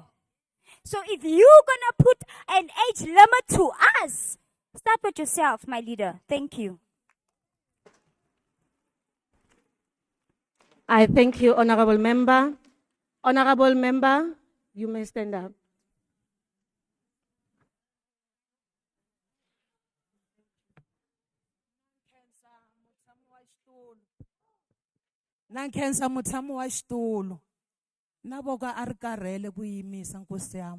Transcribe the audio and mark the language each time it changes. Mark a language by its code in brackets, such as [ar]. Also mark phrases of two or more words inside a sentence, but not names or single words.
[en] So if you're gonna put an age limit to us, start with yourself, my leader. Thank you. I thank you, Honorable Member. Honorable Member, you may stand up. [ts] Nankhensa mutshami wa xitulu na voka a ri karhele ku yimisa nkosi yami.